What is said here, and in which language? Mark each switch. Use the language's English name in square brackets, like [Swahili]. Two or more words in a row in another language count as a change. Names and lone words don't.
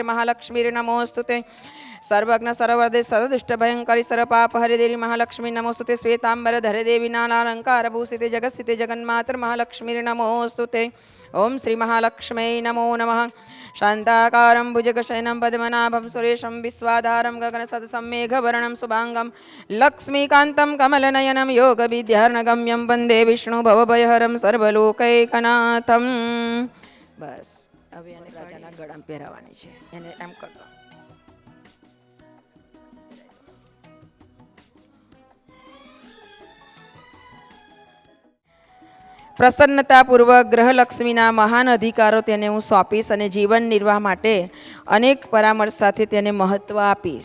[Sanskrit] महालक्ष्मी नमोस्तुते सर्वज्ञ सर्ववर्दे सर्वदुष्ट भयंकरी सर्व पाप हरे देवी महालक्ष्मी नमोस्तुते श्वेतांबर धरे देवी नानालंकार भूषिते जगत्सिते जगन्मातर महालक्ष्मी नमोस्तुते ओम श्री महालक्ष्मी नमो नमः शांताकारं भुजगशयनं पद्मनाभं सुरेशं विश्वाधारं गगनसदसं मेघवर्णं शुभांगं लक्ष्मीकान्तं कमलनयनं योगविद्यार्णगम्यं वन्दे विष्णु भवभयहरं सर्वलोकैकनाथं। [Gujarati] बस હવે એને રાજાના ગળામાં પહેરાવવાની છે, એને એમ કરતો. પ્રસન્નતાપૂર્વક ગ્રહલક્ષ્મીના મહાન અધિકારો તેને હું સોંપીશ અને જીવન નિર્વાહ માટે અનેક પરામર્શ સાથે તેને મહત્ત્વ આપીશ.